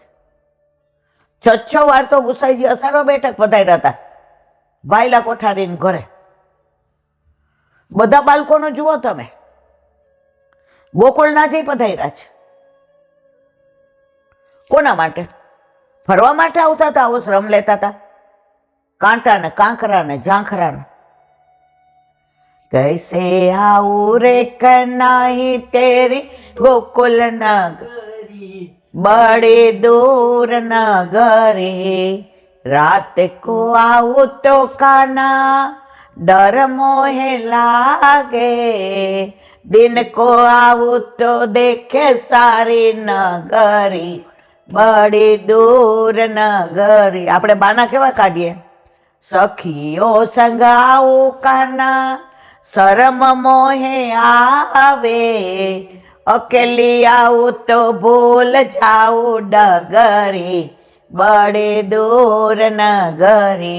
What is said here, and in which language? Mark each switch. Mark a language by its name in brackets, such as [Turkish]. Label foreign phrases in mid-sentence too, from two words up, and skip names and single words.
[Gujarati] 6 વાર તો ગુસાઈજી અસારો બેઠક પધાર્યા હતા ભાઈલા કોઠારીને ઘરે. બધા બાળકોનો જુઓ તમે, ગોકુળના જે પધાર્યા છે. કોના માટે? ફરવા માટે આવતા હતા, આવો શ્રમ લેતા હતા, કાંટા ને કાંકરા ને ઝાંખરા ને. [Hindi] कैसे आऊं रे कन्हई तेरी गोकुल नगरी, बड़े दूर नगरी, रात को आऊं तो कान्हा डर मोहे लागे, दिन को आऊं तो देखे सारी नगरी, बड़ी दूर नगरी. [Gujarati] આપણે બાના કેવા કાઢીએ? [Hindi] सखियों संग आऊं कान्हा शरम मोहे आवे, अकेली आऊं तो भूल जाऊं डगरी, बड़े दूर नगरी.